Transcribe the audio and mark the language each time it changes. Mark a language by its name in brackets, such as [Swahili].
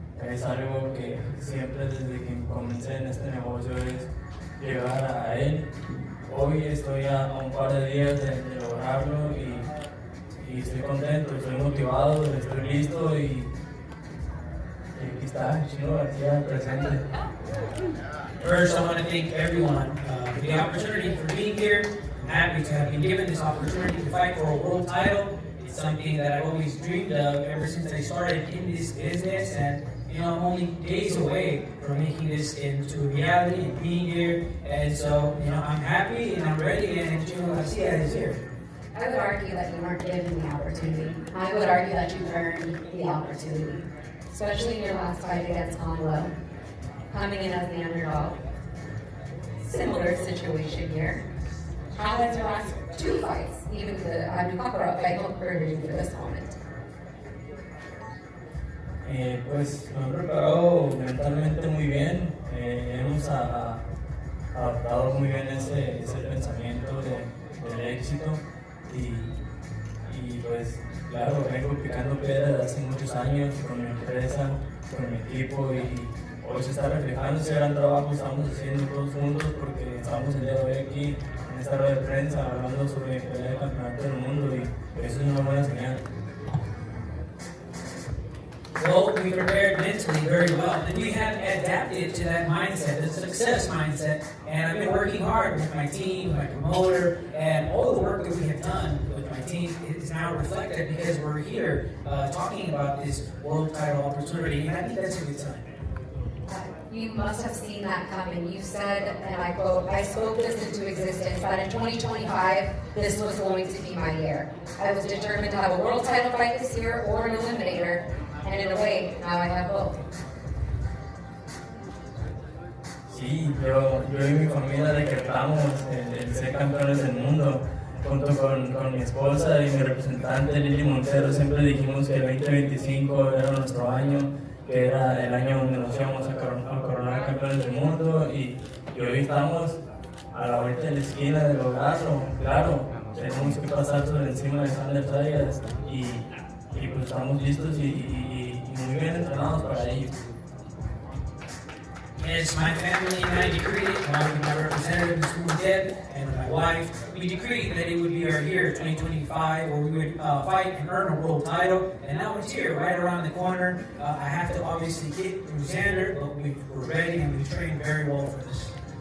[Spanish] Es algo que siempre desde que comencé en este negocio es llegar a él. Hoy estoy a un par de días de lograrlo y estoy contento, estoy motivado, estoy listo y aquí está, Chino García presente. [English] First, I want to thank everyone for the opportunity for being here. I'm happy to have been given this opportunity to fight for a world title. It's something that I've always dreamed of ever since I started in this business, and I'm only days away from making this into reality and being here. And so, I'm happy and I'm ready, and Chino Garcia is here. I would argue that you weren't given the opportunity. I would argue that you earned the opportunity, especially in your last fight against Conwell, coming in as the underdog. Similar situation here. How has your last two fights, even the Abdul-Kakra fight, prepared you for this moment? [Spanish] Pues me he preparado mentalmente muy bien. Hemos adaptado muy bien ese pensamiento del éxito y pues claro, vengo picando piedra desde hace muchos años con mi empresa, con mi equipo y hoy se está reflejando ese gran trabajo que estamos haciendo todos juntos porque estamos el día de hoy aquí en esta rueda de prensa hablando sobre mi pelea de campeonato del mundo y eso es una buena señal. [English] Well, we prepared mentally very well, and we have adapted to that mindset, the success mindset, and I've been working hard with my team, my promoter, and all the work that we have done with my team is now reflected because we're here talking about this world title opportunity, and I think that's a good sign. You must have seen that coming. You said, and I quote, "I spoke this into existence, that in 2025, this was going to be my year. I was determined to have a world title fight this year or an eliminator, and in a way, now I have both." [Spanish] Sí, yo y mi familia decretamos el ser campeones del mundo. Junto con mi esposa y mi representante Lili Montero siempre dijimos que el 2025 era nuestro año, que era el año donde nos íbamos a coronar campeones del mundo y hoy estamos a la vuelta de la esquina de lograrlo. Claro, tenemos que pasar sobre encima de Zander Zayas y pues estamos listos y muy bien entrenados para ello. [English] Yes, my family and I decreed it, along with my representative, Ms. Deb, and my wife, we decreed that it would be our year, 2025, where we would fight and earn a world title, and now it's here, right around the corner. I have to obviously get through Zander, but we're ready and we've trained very well for this.